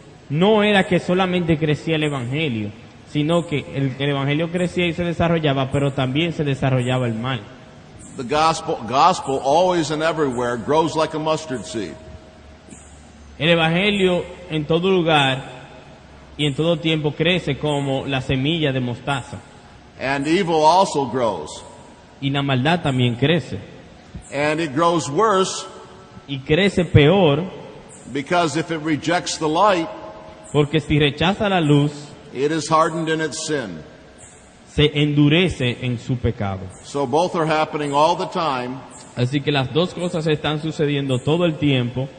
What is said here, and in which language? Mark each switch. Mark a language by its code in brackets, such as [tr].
[es] no era que solamente crecía el evangelio, sino que el evangelio crecía y se desarrollaba, pero también se desarrollaba el mal. [en] The gospel always and everywhere grows like a mustard seed. [es] El evangelio en todo lugar y en todo tiempo crece como la semilla de mostaza. [en] And evil also grows. [es] Y la maldad también crece. [en] And it grows worse [es] Y crece peor [en] because if it rejects the light, [es] porque si rechaza la luz, [en] it is hardened in its sin. [es] se endurece en su pecado. [en] So both are happening all the time, [es] Así que las dos cosas están sucediendo todo el tiempo